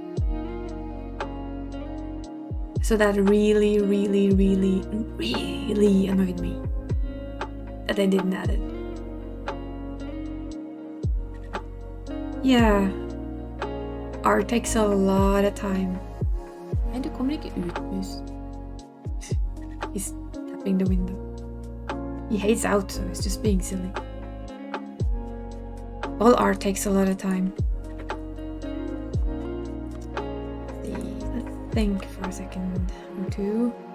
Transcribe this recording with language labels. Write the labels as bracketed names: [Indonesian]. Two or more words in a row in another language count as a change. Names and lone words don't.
[English] So that really, really, really, really annoyed me that they didn't add it. Yeah, art takes a lot of time. [Norwegian] And du kommer ikke ut, [English] mus. He's tapping the window. He hates out, so he's just being silly. All art takes a lot of time. Let's think for a second or two.